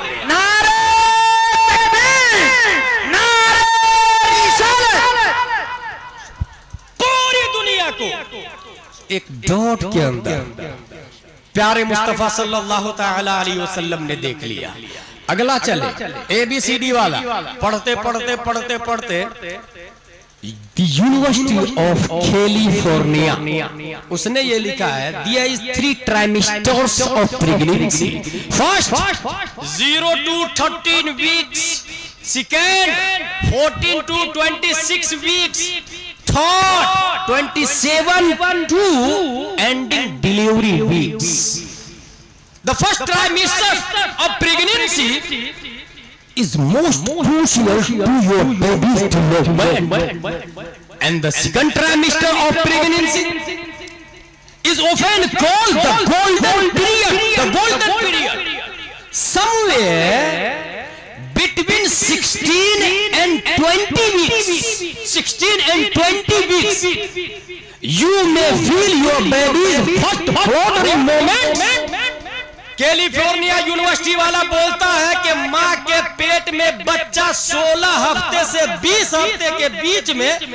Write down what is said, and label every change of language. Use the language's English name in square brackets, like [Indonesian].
[Hindi] नारे तकबीर, नारे रिसालत, पूरी दुनिया को एक डॉट के अंदर प्यारे मुस्तफा सल्लल्लाहु तआला अलैहि वसल्लम ने देख लिया। अगला चले, ABCD वाला पढ़ते पढ़ते पढ़ते पढ़ते [English] The University of California. [Hindi] उसने ये लिखा है, [English] There is 3 trimesters of pregnancy. First, 0 to 13 weeks. Second, 14 to 26 weeks. Third, 27 to ending delivery weeks. the first trimester of pregnancy Is most crucial to your baby's development. and the second trimester of pregnancy is often called the golden period. The golden period. Somewhere between 16 and 20 weeks. 16 and 20 weeks. You may feel your baby's first fluttering moment. [Hindi] California university वाला बोलता है कि माँ के पेट में बच्चा 16 हफ्ते से 20 हफ्ते के बीच में